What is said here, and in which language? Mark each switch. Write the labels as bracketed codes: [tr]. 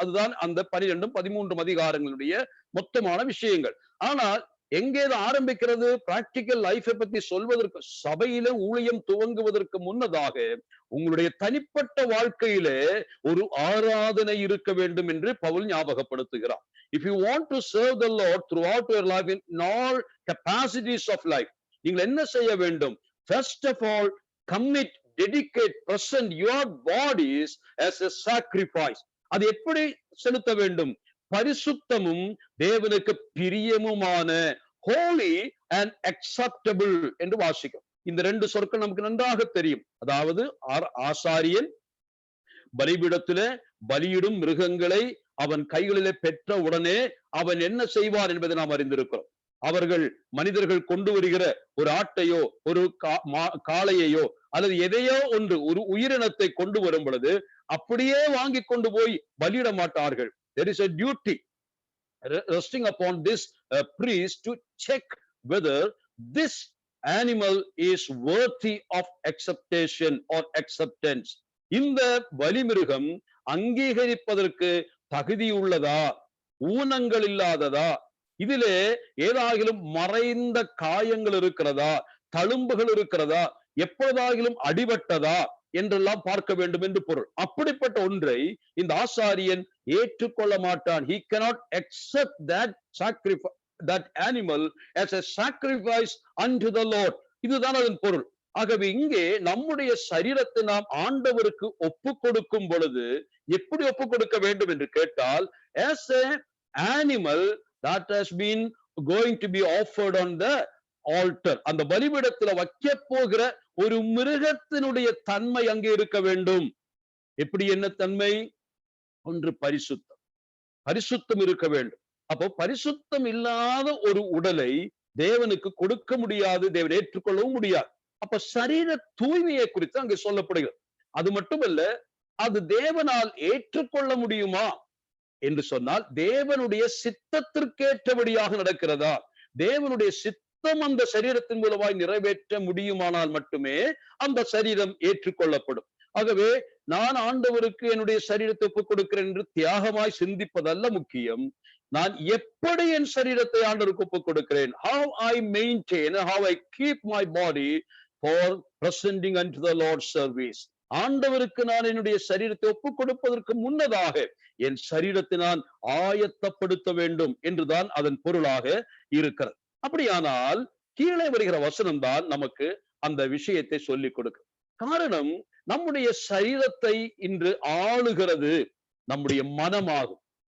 [ta] அதுதான் அந்த 12, 13 அதிகாரங்களுடைய மொத்தமான விஷயங்கள். ஆனால் எங்கே ஆரம்பிக்கிறது? பிராக்டிக்கல் லைஃபை பத்தி சொல்வதற்கு, சபையில ஊழியம் துவங்குவதற்கு முன்னதாக உங்களுடைய தனிப்பட்ட வாழ்க்கையிலே ஒரு ஆராதனை இருக்க வேண்டும் என்று Pavul ஞாபகப்படுத்துகிறார். [en] If you want to serve the Lord throughout your life in all capacities of life, [ta] நீங்கள் என்ன செய்ய வேண்டும்? [en] First of all, commit, dedicate, present your bodies as a sacrifice. [ta] அது எப்படி செலுத்த வேண்டும்? பரிசுத்தமும் தேவனுக்கு பிரியமுமான, [en] holy and acceptable [ta] என்று வாசிக்கும். இந்த ரெண்டு சொற்கள் நமக்கு நன்றாக தெரியும். அதாவது ஆசாரியன் பலிபீடத்திலே பலியிடும் மிருகங்களை அவன் கைகளிலே பெற்ற உடனே அவன் என்ன செய்வார் என்பதை நாம் அறிந்திருக்கிறோம். அவர்கள் மனிதர்கள் கொண்டு வருகிற ஒரு ஆட்டையோ ஒரு காளையையோ அல்லது எதையோ ஒன்று ஒரு உயிரினத்தை கொண்டு வரும் பொழுது அப்படியே வாங்கி கொண்டு போய் பலியிட மாட்டார்கள். [en] There is a duty resting upon this priest to check whether this animal is worthy of acceptation or acceptance. [ta] இந்த பலிமிருகம் அங்கீகரிப்பதற்கு தகுதியுள்ளதா, ஊனங்கள் இல்லாததா, இதிலே ஏதாகிலும் மறைந்த காயங்கள் இருக்கிறதா, தழும்புகள் இருக்கிறதா, எப்பொழுதாகிலும் அடிபட்டதா என்றெல்லாம் பார்க்க வேண்டும் என்று பொருள். அப்படிப்பட்ட ஒன்றை இந்த ஆசாரியன் ஏற்றுக்கொள்ள மாட்டான். [en] He cannot accept that sacrifice, that animal as a sacrifice unto the Lord. [ta] இதுதான் அதன் பொருள். ஆகவே இங்கே நம்முடைய சரீரத்தை நாம் ஆண்டவருக்கு ஒப்பு கொடுக்கும் பொழுது எப்படி ஒப்பு கொடுக்க வேண்டும் என்று கேட்டால், [en] as a animal that has been going to be offered on the altar. [ta] அந்த பலிபீடத்துல வைக்க போகிற ஒரு மிருகத்தினுடைய தன்மை அங்கே இருக்க வேண்டும். எப்படி, என்ன தன்மை? ஒன்று பரிசுத்தம். பரிசுத்தம் இருக்க வேண்டும். அப்போ பரிசுத்தம் இல்லாத ஒரு உடலை தேவனுக்கு கொடுக்க முடியாது, தேவன் ஏற்றுக்கொள்ளவும் முடியாது. அப்ப சரீர தூய்மையை குறித்து அங்கே சொல்லப்படுகிறது. அது மட்டுமல்ல, அது தேவனால் ஏற்றுக்கொள்ள முடியுமா என்று சொன்னால், தேவனுடைய சித்தத்திற்கேற்றபடியாக நடக்கிறதா, தேவனுடைய சித்தம் அந்த சரீரத்தின் மூலமாய் நிறைவேற்ற முடியுமானால் மட்டுமே அந்த சரீரம் ஏற்றுக்கொள்ளப்படும். ஆகவே நான் ஆண்டவருக்கு என்னுடைய சரீரத்தை ஒப்புக் கொடுக்கிறேன் என்று தியாகமாய் சிந்திப்பதல்ல முக்கியம். நான் எப்படி என் சரீரத்தை ஆண்டவருக்கு ஒப்புக் கொடுக்கிறேன், [en] how I maintain, how I keep my body for presenting unto the Lord's service. [ta] ஆண்டவருக்கு நான் என்னுடைய சரீரத்தை ஒப்புக் கொடுப்பதற்கு முன்னதாக என் சரீரத்தை நான் ஆயத்தப்படுத்த வேண்டும் என்றுதான் அதன் பொருளாக இருக்கிறது. அப்படியானால் கீழே வருகிற வசனம் தான் நமக்கு அந்த விஷயத்தை சொல்லிக் கொடுக்கும். காரணம், நம்முடைய சரீரத்தை இன்று ஆளுகிறது நம்முடைய மனமாகும்.